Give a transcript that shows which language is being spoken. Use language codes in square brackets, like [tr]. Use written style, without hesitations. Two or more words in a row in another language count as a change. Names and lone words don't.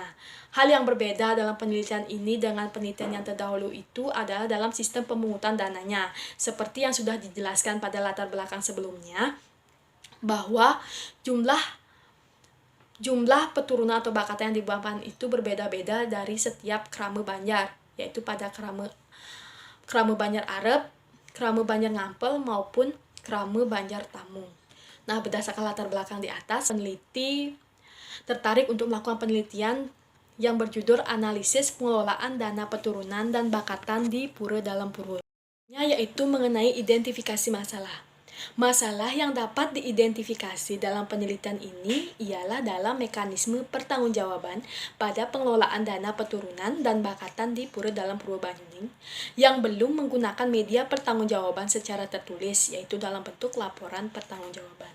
[id] Hal yang berbeda dalam penelitian ini dengan penelitian yang terdahulu itu adalah dalam sistem pemungutan dananya. Seperti yang sudah dijelaskan pada latar belakang sebelumnya, bahwa jumlah peturunan atau bakatan yang dibuahkan itu berbeda-beda dari setiap krame Banjar, yaitu pada krame Banjar Arep, krame Banjar Ngampel maupun krame Banjar Tamu. Nah, berdasarkan latar belakang di atas, peneliti tertarik untuk melakukan penelitian yang berjudul Analisis Pengelolaan Dana Peturunan dan Bakatan di Pura Dalam Puru, yaitu mengenai identifikasi masalah. Masalah yang dapat diidentifikasi dalam penelitian ini ialah dalam mekanisme pertanggungjawaban pada pengelolaan dana peturunan dan bakatan di Pura Dalam Puru Banyuning yang belum menggunakan media pertanggungjawaban secara tertulis, yaitu dalam bentuk laporan pertanggungjawaban.